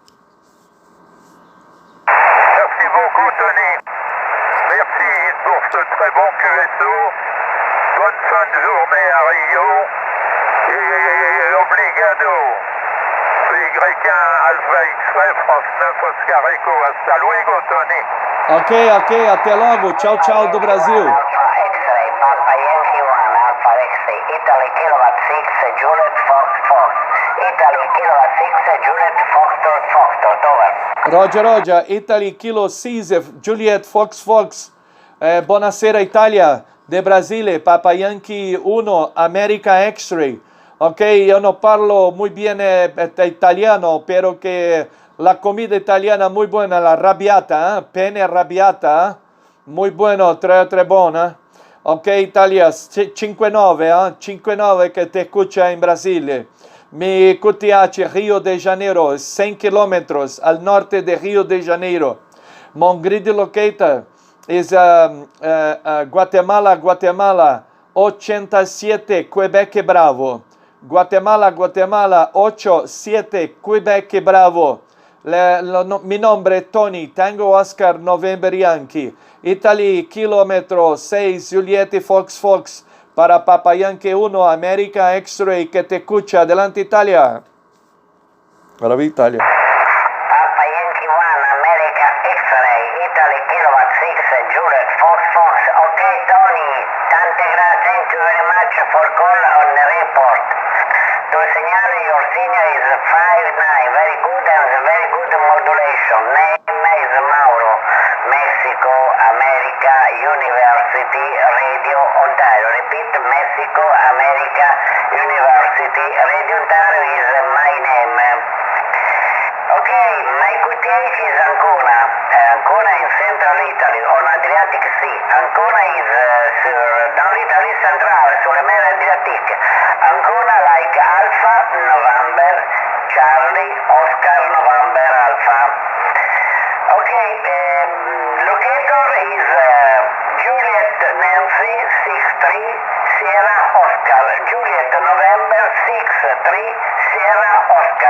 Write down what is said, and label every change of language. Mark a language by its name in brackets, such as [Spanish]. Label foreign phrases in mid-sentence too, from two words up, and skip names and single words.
[French] Merci beaucoup, Tony. Merci pour ce très bon QSO. Bonne fin de journée à Rio. [English] Et obrigado. Y1 Alpha X-Ray, France 9, Oscar Echo. [Spanish] Hasta luego, Tony. [Portuguese] Ok. Até logo. Tchau do Brasil. [English] Alpha X-ray, Papa Yankee 1, Alpha X-ray, Italy Kilowatt 6, Juliet Fox. Italy Kilowatt 6, Juliet Fox, over. Roger, Italy Kilo 6, Juliet Fox. [Italian] Buonasera Italia, de Brasile, Papa Yankee 1, America X-Ray. [Spanish] Ok, yo no parlo muy bien italiano, pero que la comida italiana muy buena, la arrabbiata, penne arrabbiata, muy bueno, [Italian] tre buona. [Spanish] Ok, Italia, 5-9, 5-9 que te escucha en Brasile. Mi QTH, Rio de Janeiro, 100 kilómetros al norte de Rio de Janeiro. [English] Mon grid locator is Guatemala, 87, Quebec Bravo. Guatemala, 87, Quebec Bravo. [Spanish] Mi nombre es Tony, Tango Oscar, November Yankee. Italy, kilómetro 6, Juliette Fox. Para Papa Yankee 1, America X-Ray, que te escucha. Adelante, Italia. Ahora Italia. [English] Papa Yankee 1, America X-ray, Italy Kilowatt 6, Juliet Fox. Okay, Tony, thank you very much for call on the report. To signal your signal is 5-9, very good and very good modulation. Name is Mauro, Mexico, America, University, Radio Ontario. Repeat, Mexico, America, University, Radio Ontario is my name. Okay, my QTH is Ancona. Ancona in central Italy, on Adriatic Sea. [French] Ancona is dans l'Italie centrale, sur le mer Adriatique. [English] Ancona like Alpha, November, Charlie, Oscar, November, Alpha. Okay, locator is Juliet Nancy 63 Sierra Oscar. Juliet November 63 Sierra Oscar.